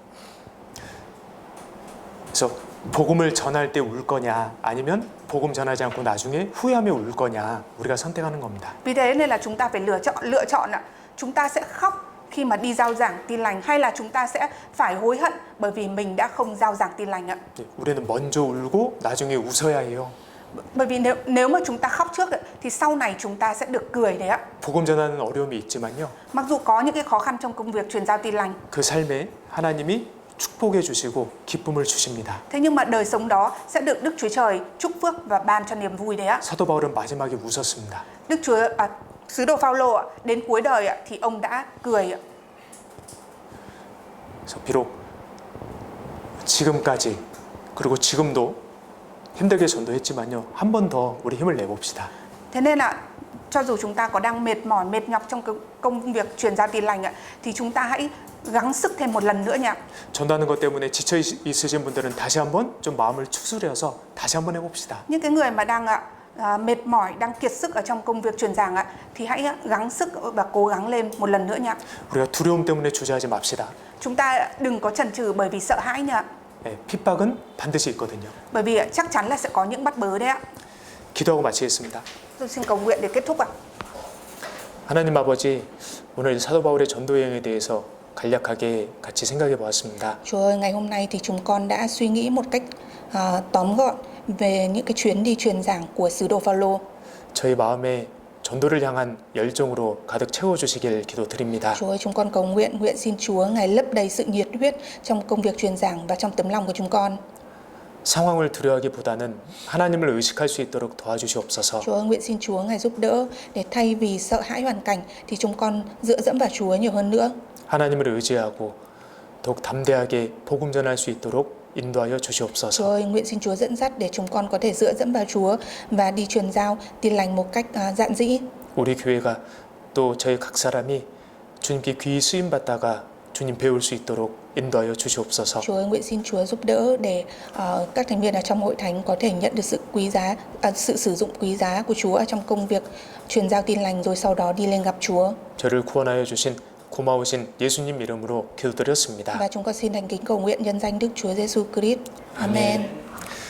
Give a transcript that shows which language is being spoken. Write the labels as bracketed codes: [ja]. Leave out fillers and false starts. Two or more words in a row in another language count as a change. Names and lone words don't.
[ko] 그래서 복음을 전할 때 울 거냐 아니면 복음 전하지 않고 나중에 후회하며 울 거냐 우리가 선택하는 겁니다. [vi] Vì thế nên là chúng ta phải lựa chọn ạ. Chúng ta sẽ khóc khi mà đi rao giảng tin lành hay là chúng ta sẽ phải hối hận bởi vì mình đã không rao giảng tin lành ạ. [ko] 우리는 먼저 울고 나중에 웃어야 해요. [vi] Bởi vì nếu mà chúng ta khóc trước thì sau này chúng ta sẽ được cười đấy ạ. [ko] 복음 전하는 어려움이 있지만요. [vi] Mặc dù có những cái khó khăn trong công việc truyền giao tin lành, [ko] 그 삶에 하나님이 축복해 주시고 기쁨을 주십니다. [vi] thế nhưng mà đời sống đó sẽ được Đức Chúa Trời chúc phước và ban cho niềm vui đấy ạ. [ko] 사도 바울은 마지막에 웃었습니다. [vi] Sứ đồ Phaolô ạ, đến cuối đời ạ, thì ông đã cười ạ. [ko] 그래서 비록 지금까지 그리고 지금도 힘들게 전도했지만요. 한 번 더 우리 힘을 내봅시다. [vi] Thế nên là cho dù chúng ta có đang mệt mỏi, mệt nhọc trong công việc truyền giao tin lành ạ, thì chúng ta hãy gắng sức thêm một lần nữa nhỉ. [ko] 전도하는 것 때문에 지쳐 있으신 분들은 다시 한번 좀 마음을 추스려서 다시 한번 해봅시다. [vi] Những cái người mà đang mệt mỏi, đang kiệt sức ở trong công việc truyền giảng ạ, thì hãy gắng sức và cố gắng lên một lần nữa nhỉ. [ko] 우리가 두려움 때문에 주저하지 맙시다. [vi] Chúng ta đừng có chần chừ bởi vì sợ hãi nhỉ. [ko] 네, 핍박은 반드시 있거든요. [vi] Bởi vì chắc chắn là sẽ có những bắt bớ đấy ạ. [ko] 기도하고 마치겠습니다. [vi] Tôi xin cầu nguyện để kết thúc ạ. [ko] 하나님 아버지, 오늘 사도 바울의 전도 여행에 대해서 간략하게 같이 생각해 보았습니다. [vi] Chúa ơi, ngày hôm nay thì chúng con đã suy nghĩ một cách tóm gọn về những cái chuyến đi truyền giảng của sứ đồ Phaolô. [ko] 저희 마음에 전도를 향한 열정으로 가득 채워주시길 기도드립니다. [vi] Chúa ơi, chúng con cầu nguyện xin Chúa Ngài lấp đầy sự nhiệt huyết trong công việc truyền giảng và trong tấm lòng của chúng con. [ko] 상황을 두려워하기보다는 하나님을 의식할 수 있도록 도와주시옵소서. [vi] Chúa ơi, nguyện xin Chúa Ngài giúp đỡ để thay vì sợ hãi hoàn cảnh thì chúng con dựa dẫm vào Chúa nhiều hơn nữa. [ko] 하나님을 의지하고 더욱 담대하게 복음 전할 수 있도록 인도하여 [vi] Chúa [ko] 주시옵소서. [vi] ơi, nguyện xin Chúa dẫn dắt để chúng con có thể dựa dẫm vào Chúa và đi truyền giao tin lành một cách dạn dĩ. [ko] 우리 교회가 또 저희 각 사람이 주님께 귀히 쓰임 받다가 주님 배울 수 있도록 인도하여 주시옵소서. [vi] Chúa ơi, nguyện xin Chúa giúp đỡ để các thành viên ở trong hội thánh có thể nhận được sự quý giá, sự sử dụng quý giá của Chúa ở trong công việc truyền giao tin lành rồi sau đó đi lên gặp Chúa. [ko] 저를 구원하여 주신 고마우신 예수님 이름으로 기도드렸습니다. [vi] Và chúng con xin thành kính cầu nguyện nhân danh Đức Chúa Giêsu Christ. Amen.